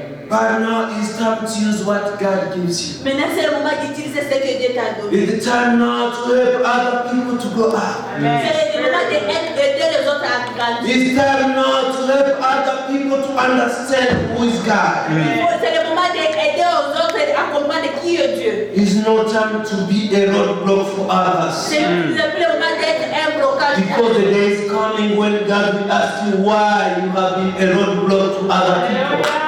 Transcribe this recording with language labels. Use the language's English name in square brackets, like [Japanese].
[English] But now it's time to use what God gives you. [French] Maintenant, c'est le moment d'utiliser ce que Dieu t'a donné. [English] It's the time now to help other people to go up. [French] C'est le moment d'aider les autres à grandir. [English] It's time now to help other people to understand who is God. [French] C'est le moment d'aider aux autres à comprendre qui est Dieu. [English] It's no time to be a roadblock for others. [French] C'est le moment d'être un blocage. [English] Because the day is coming when God will ask you why you have been a roadblock to other people.